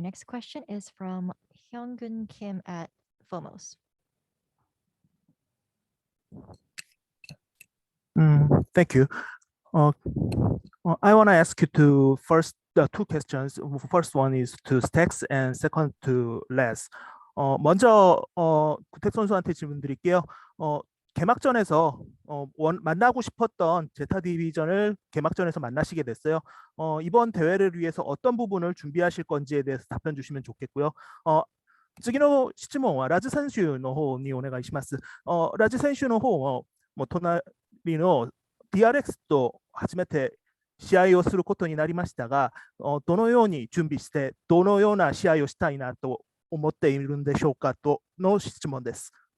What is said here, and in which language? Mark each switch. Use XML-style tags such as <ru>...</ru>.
<en>Next question is from Hyungun Kim at FOMOS. Thank you. I want to ask you to first two questions. First one is to Stacks and second to Les.</en> <ko>먼저 구택 선수한테 질문 드릴게요. 개막전에서 만나고 싶었던 제타 디비전을 개막전에서 만나시게 됐어요. 이번 대회를 위해서 어떤 부분을 준비하실 건지에 대해서 답변 주시면 좋겠고요.</ko> <ja>次の質問はラズ選手の方にお願いします。ラズ選手の方も隣の DRX と初めて試合をすることになりましたが、どのように準備して、どのような試合をしたいなと思っているんでしょうかとの質問です。</ja>